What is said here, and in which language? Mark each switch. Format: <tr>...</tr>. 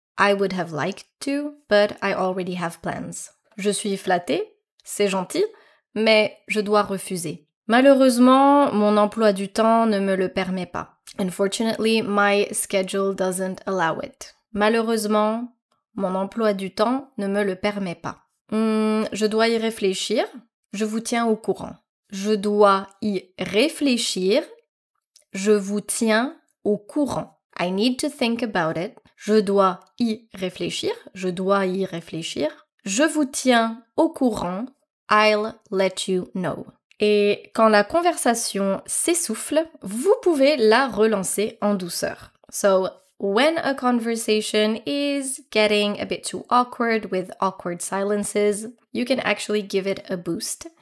<en>I would have liked to, but I already have plans.</en> <fr>Je suis flattée, c'est gentil, mais je dois refuser. Malheureusement, mon emploi du temps ne me le permet pas.</fr> <en>Unfortunately, my schedule doesn't allow it.</en> <fr>Malheureusement, mon emploi du temps ne me le permet pas. Je dois y réfléchir. Je vous tiens au courant. Je dois y réfléchir. Je vous tiens au courant.</fr> <en>I need to think about it.</en> <fr>Je dois y réfléchir. Je dois y réfléchir. Je vous tiens au courant.</fr> <en>I'll let you know.</en> <fr>Et quand la conversation s'essouffle, vous pouvez la relancer en douceur.</fr> <en>So, when a conversation is getting a bit too awkward with awkward silences, you can actually give it a boost.</en>